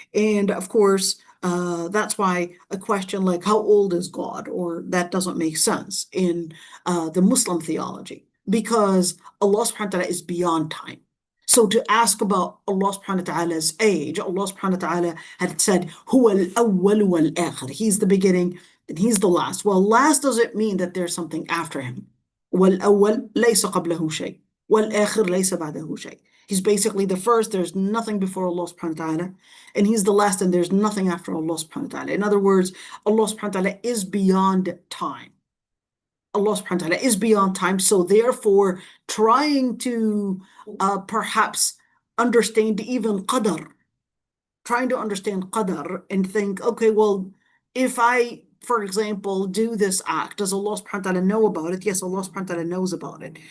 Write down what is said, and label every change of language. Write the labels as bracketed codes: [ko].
[en] And of course, that's why a question like how old is God, or that doesn't make sense in the Muslim theology, because Allah subhanahu wa ta'ala is beyond time. So to ask about Allah subhanahu wa ta'ala's age, Allah subhanahu wa ta'ala had said, [ar] huwa al-awwal wal-akhir. [en] He's the beginning and he's the last. Well, last doesn't mean that there's something after him. [ar] والأول ليس قبله شيء والآخر ليس بعده شيء. [en] He's basically the first, there's nothing before Allah subhanahu wa ta'ala, and he's the last, and there's nothing after Allah subhanahu wa ta'ala. In other words, Allah subhanahu wa ta'ala is beyond time. Allah subhanahu wa ta'ala is beyond time, so therefore trying to perhaps understand even qadar, trying to understand qadar and think, okay, well, if I, for example, do this act, does Allah subhanahu wa ta'ala know about it? Yes, Allah subhanahu wa ta'ala knows about it.